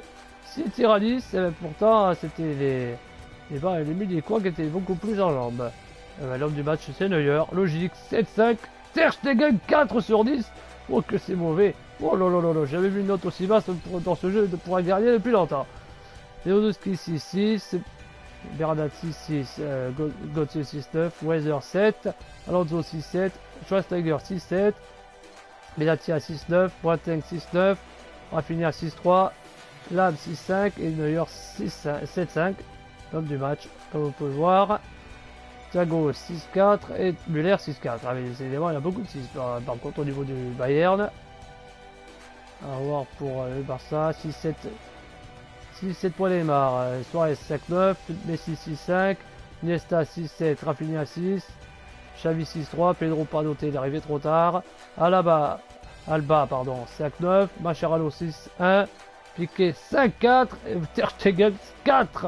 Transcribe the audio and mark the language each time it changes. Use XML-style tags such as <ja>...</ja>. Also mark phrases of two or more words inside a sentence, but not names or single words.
<fr>6 tirs à 10, pourtant c'était les Munichois qui étaient beaucoup plus en jambes. L'homme du match c'est Neuer, logique, 7-5. Ter Stegen 4 sur 10. Oh que c'est mauvais. Oh là là là là, j'avais vu une note aussi basse dans ce jeu pour un gardien depuis longtemps. Lewandowski 6-6. Bernat 6-6, Gauthier 6-9, Weiser 7, Alonso 6-7, Schweinsteiger 6-7, Benatia 6-9, Boateng 6-9, Rafinha 6-3, Lam 6-5 et Neuer 7-5. L'homme du match, comme on peut le voir. Thiago 6-4 et Müller 6-4. Ah, mais évidemment, il y a beaucoup de 6 par contre au niveau du Bayern. À voir pour le Barça, 6-7 pour Neymar, Suarez 5-9, Messi 6-5, Iniesta 6-7, Rafinha 6, Xavi 6-3, Pedro Panoté il est arrivé trop tard, Alba 5-9, Mascherano 6-1, Piqué 5-4, et Ter Stegen 4.</fr>